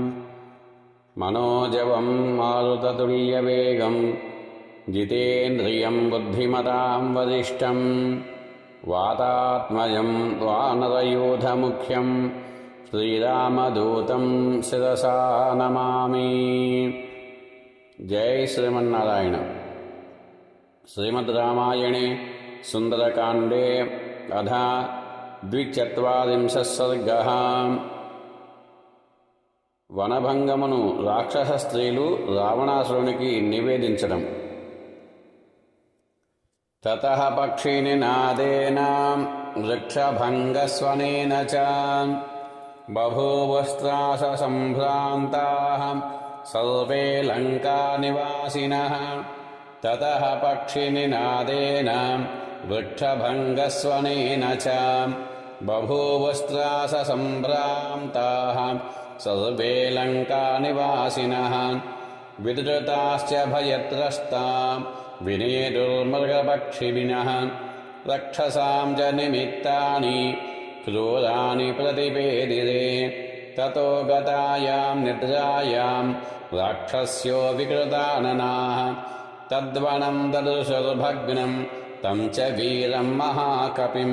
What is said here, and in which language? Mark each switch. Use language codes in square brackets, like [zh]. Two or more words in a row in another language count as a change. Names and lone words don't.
[sa] मनोजवं मारुततुल्यवेगं जितेन्द्रियं बुद्धिमतां वरिष्ठं वातात्मजं वानरयूथमुख्यं श्रीरामदूतं शिरसा नमामि। जय श्रीमन्नारायण। श्रीमद्रामायणे सुन्दरकाण्डे अधा 24 सर्गः। [te] వనభంగమును రాక్షస స్త్రీలు రావణాసురునికి నివేదించడం. [sa] తతః పక్షినినాదేన వృక్షభంగస్వనేన చ బభూవస్త్రాస సంభ్రాంతాః సర్వే లంకానివాసినః. తతః పక్షినినాదేన వృక్షభంగస్వనేన చ బభూవస్త్రాస సంభ్రాంతాః सर्वे लङ्कानिवासिनः. विद्रुताश्च भयत्रस्ता विनेदुर्मृगपक्षिणः रक्षसां च निमित्तानि क्रूराणि प्रतिपेदिरे. ततो गतायां निद्रायां राक्षस्यो विकृताननाः तद्वनं ददृशुर्भग्नं तं च वीरं महाकपिं.